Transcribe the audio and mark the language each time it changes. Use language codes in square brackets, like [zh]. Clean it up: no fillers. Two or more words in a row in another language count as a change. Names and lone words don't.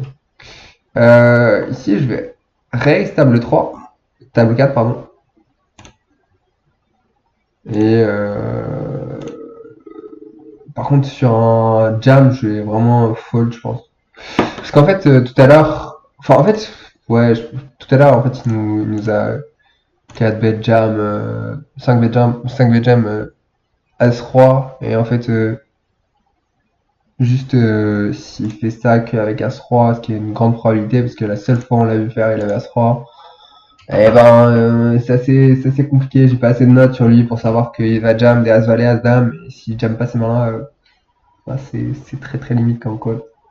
[fr] Ici, je vais raise table 3, table 4, pardon. Et par contre, sur un jam, je vais vraiment fold, je pense. Parce qu'en fait, tout à l'heure, enfin, en fait, ouais, tout à l'heure, en fait, il nous a 4 [en] bet jam, [fr] 5 [en] bet jam, [fr] 5 [en] bet jam, [fr] As-Roi, et en fait, juste s'il fait stack avec As-Roi, ce qui est une grande probabilité, parce que la seule fois on l'a vu faire, il avait As-Roi, et ben, c'est assez compliqué, j'ai pas assez de notes sur lui pour savoir qu'il va jam des As-Valet, As-Dame, et s'il jam pas ces mains-là, bah, c'est très limite comme call.